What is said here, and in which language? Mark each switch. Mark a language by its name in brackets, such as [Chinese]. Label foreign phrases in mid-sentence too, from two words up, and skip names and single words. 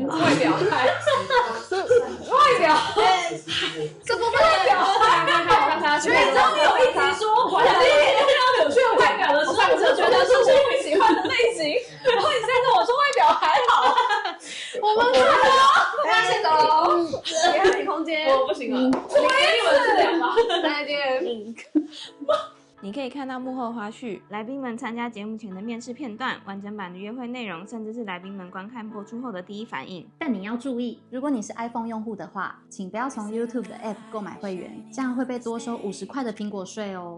[Chinese] 外表還外表，什麼外表？所以你知道有一集說，我第一天就看到有趣的外表的时候，我就觉得这是我喜歡的類型。然後你現在跟我說外表還好，我們大家先走嘍，給他點空間。我不行了，我給你們治療吧。再見。你可以看到幕後花絮、來賓們參加節目前的面試片段、完整版的約會內容，甚至是來賓們觀看播出後的第一反應。但你要注意，如果你是 iPhone 用戶的話，請不要從 YouTube 的 App 購買會員，這樣會被多收50塊的蘋果稅哦。